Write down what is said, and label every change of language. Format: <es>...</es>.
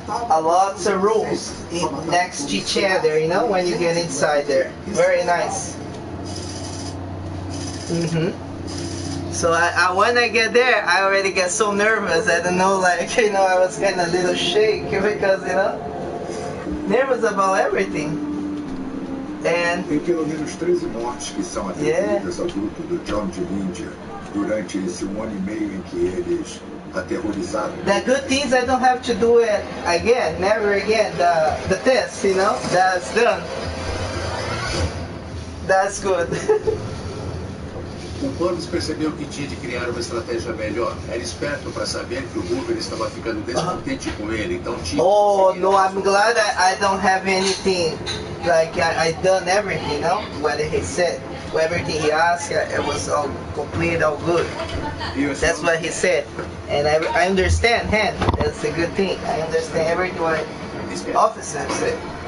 <en>A lots of rooms next to each other, you know, when you get inside there. Very nice. So when I get there, I already get so nervous. I don't know, like, you know, I was kind of a little shake because, you know, nervous about everything. And</en> <pt>tem pelo menos 13 mortes que são atribuídas ao grupo do John de Índia durante esse 1 ano e meio em que eles aterrorizaram.</pt> <en>The good things I don't have to do it again, never again. The test, you know, that's done. That's good.</en> <pt>O Purvis percebeu que tinha de criar uma estratégia melhor. Era esperto para saber que o Hoover estava ficando descontente com ele, então tinha.</pt> <en>Oh no, I'm glad I don't have anything. Like I done everything, you know, what he said. everything he asked, it was all complete, all good. That's what he said. And I understand him. That's a good thing. I understand everything what the officer said.</en>